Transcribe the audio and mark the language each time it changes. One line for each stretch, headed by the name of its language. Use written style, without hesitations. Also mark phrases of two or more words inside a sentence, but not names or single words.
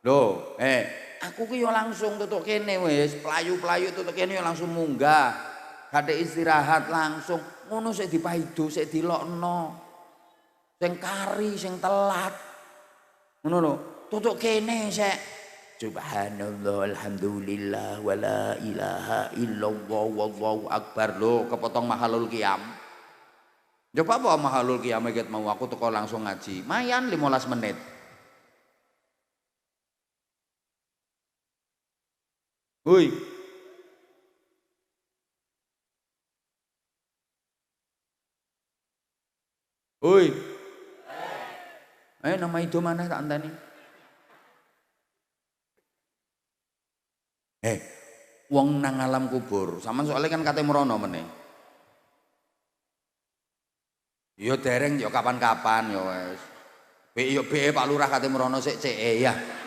Javanese: Lho, aku ki yo langsung tutuk kene wis, playu-playu tutuk kene yo langsung munggah. Gade istirahat langsung. Ngono sik dipaido, sik dilokno. Sing kari, sing telat. Ngono lho, tutuk kene sik.
Arabic: سبحان الله، الحمد لله، ولا إله إلا الله، والله أكبر.
Javanese: Lho, kepotong
Arabic: محل القيام.
Javanese: Coba apa
Arabic: محل القيام
Javanese: ket mau aku teko langsung ngaji. Mayan 15 menit. Hoi. Hoi. Nama itu mana tak antani? Wong nang alam kubur, sampean soalnya kan kate merono meneh. Ya dereng ya kapan-kapan ya wis. Be Pak Lurah kate merono sik CE ya.